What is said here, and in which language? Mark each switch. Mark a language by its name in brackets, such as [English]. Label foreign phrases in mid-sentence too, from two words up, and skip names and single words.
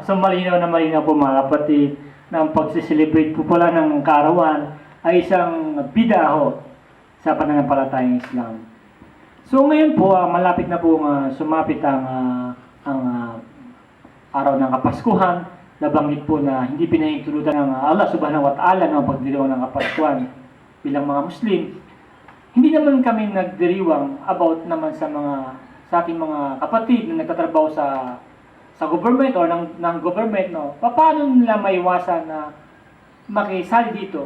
[Filipino] So malinaw po mga kapatid na ang pagsiselebrate po pala ng kaarawan ay isang bid'ah sa pananampalatayang Islam. So ngayon po, malapit na po sumapit ang araw ng Kapaskuhan. Nabanggit po na hindi pinahintulutan ng Allah [Arabic] سبحانه وتعالى [Filipino] ng pagdiriwang ng Kapaskuhan bilang mga Muslim. Hindi naman kami nagdiriwang about naman sa ating mga kapatid na nagtatrabaho sa government o ng government, no? Paano nila maiwasan na makisali dito?